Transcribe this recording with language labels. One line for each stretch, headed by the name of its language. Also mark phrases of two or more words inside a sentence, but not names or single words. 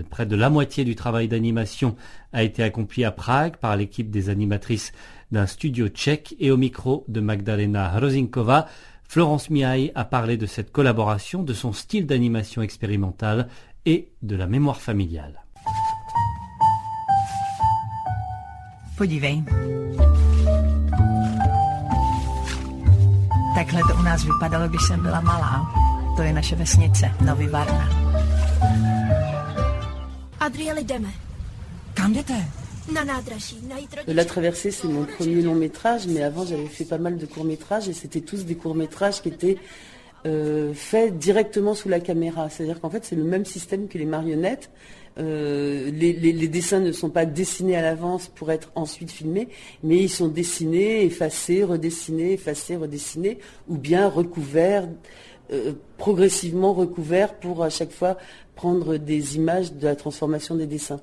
French: Près de la moitié du travail d'animation a été accompli à Prague par l'équipe des animatrices d'un studio tchèque et au micro de Magdalena Hrozinkova, Florence Miaille a parlé de cette collaboration, de son style d'animation expérimental et de la mémoire familiale.
Czech: Podívej. Takhle to u nás vypadalo, když jsem byla malá. To je naše vesnice, Nový Varna. Adriel, jdeme. Kam jdete? Na nádraží, najít rodiče.
French: La Traversée, c'est mon premier long métrage, mais avant j'avais fait pas mal de courts métrages et c'était tous des courts métrages qui étaient faits directement sous la caméra. C'est-à-dire qu'en fait c'est le même système que les marionnettes. Les dessins ne sont pas dessinés à l'avance pour être ensuite filmés, mais ils sont dessinés, effacés, redessinés, effacés, redessinés, ou bien recouverts, progressivement recouverts pour à chaque fois prendre des images de la transformation des dessins.